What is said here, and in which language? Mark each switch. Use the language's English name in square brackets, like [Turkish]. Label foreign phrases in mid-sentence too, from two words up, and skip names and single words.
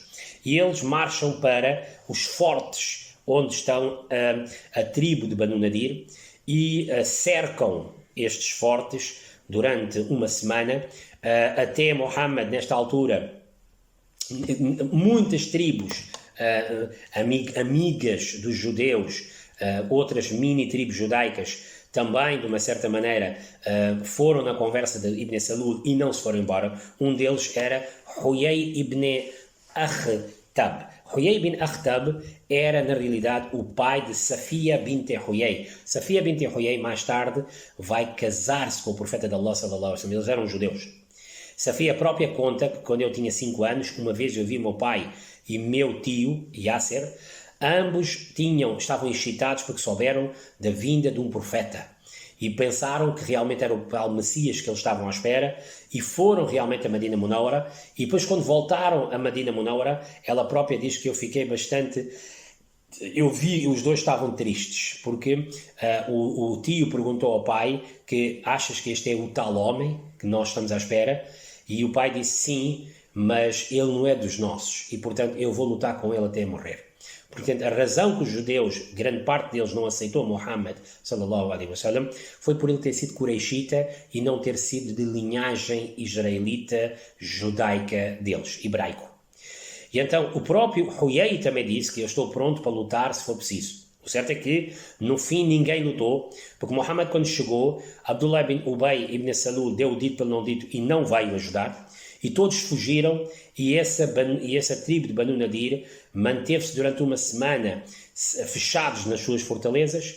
[Portuguese] E eles marcham para os fortes onde estão a tribo de Banu Nadir e cercam estes fortes durante uma semana, até Muhammad nesta altura, muitas tribos amigas dos judeus, outras mini-tribos judaicas também, de uma certa maneira, foram na conversa de Ibn Salul e não se foram embora. Um deles era Huyay ibn Akhtab. Huyay ibn Akhtab era, na realidade, o pai de Safiya bint Huyay. Safiya bint Huyay, mais tarde, vai casar-se com o profeta de Allah, [Arabic] صلى الله عليه وسلم. [Portuguese] Eles eram judeus. Safia própria conta que quando eu tinha 5 anos, uma vez eu vi meu pai e meu tio, Yasser, ambos estavam excitados porque souberam da vinda de um profeta e pensaram que realmente era o tal Messias que eles estavam à espera e foram realmente a Medina Munawara, e depois quando voltaram a Medina Munawara, ela própria diz que eu fiquei bastante... Eu vi, os dois estavam tristes, porque o tio perguntou ao pai que achas que este é o tal homem que nós estamos à espera? E o pai disse sim, mas ele não é dos nossos, e portanto eu vou lutar com ele até morrer. Portanto, a razão que os judeus, grande parte deles, não aceitou Muhammad, [Arabic] صلى الله عليه وسلم, [Portuguese] foi por ele ter sido Qurayshita e não ter sido de linhagem israelita, judaica deles, hebraico. E então, o próprio Huyay também disse que eu estou pronto para lutar se for preciso. O certo é que, no fim, ninguém lutou, porque Muhammad, quando chegou, Abdullah ibn Ubay ibn Salul deu o dito pelo não dito e não veio ajudar, e todos fugiram, e essa tribo de Banu Nadir manteve-se durante uma semana fechados nas suas fortalezas.